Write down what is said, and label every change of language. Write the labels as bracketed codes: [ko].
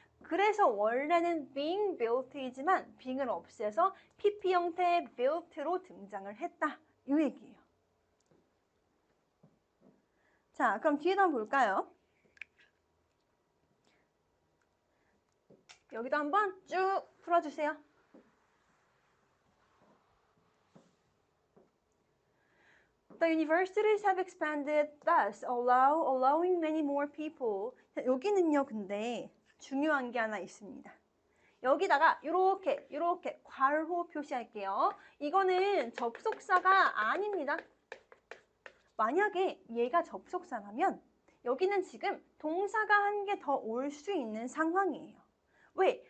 [ko] 그래서 원래는 being built이지만 being을 없애서 pp 형태의 built로 등장을 했다. 이 얘기예요. 자, 그럼 뒤에도 한번 볼까요? 여기도 한번 쭉 풀어주세요. [en] The universities have expanded, thus allowing many more people. [ko] 여기는요, 근데 중요한 게 하나 있습니다. 여기다가 이렇게 괄호 표시할게요. 이거는 접속사가 아닙니다. 만약에 얘가 접속사라면 여기는 지금 동사가 한 개 더 올 수 있는 상황이에요. 왜?